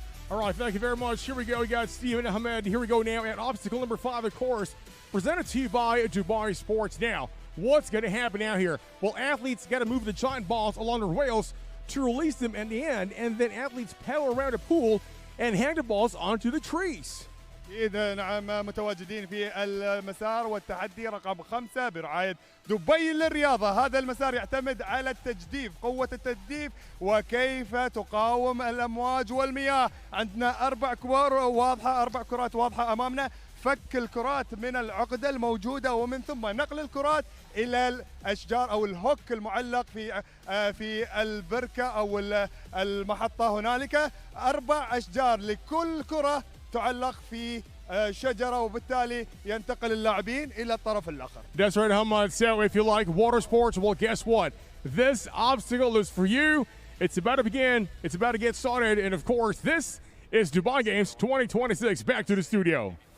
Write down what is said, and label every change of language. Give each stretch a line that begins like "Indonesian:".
English: All right, thank you very much. Here we go. We got Stephen Ahmed. Here we go now at obstacle number 5, of course, presented to you by Dubai Sports. Now, what's going to happen out here? Well, athletes got to move the giant balls along their rails to release them in the end, and then athletes paddle around a pool and hang the balls onto the trees.
Arabic: إذا نعم متواجدين في المسار والتحدي رقم 5 برعاية دبي للرياضة. هذا المسار يعتمد على التجديف، قوة التجديف وكيف تقاوم الأمواج والمياه. عندنا 4 كور واضحة، 4 كرات واضحة أمامنا. فك الكرات من العقدة الموجودة ومن ثم نقل الكرات إلى الأشجار أو الهوك المعلق في البركة أو المحطة. هنالك 4 أشجار لكل كرة تعلق في شجرة، وبالتالي ينتقل اللاعبين إلى الطرف الآخر.
English: That's right, Hamad. So if you like water sports, well, guess what? This obstacle is for you. It's about to begin. It's about to get started. And of course, this is Dubai Games 2026. Back to the studio.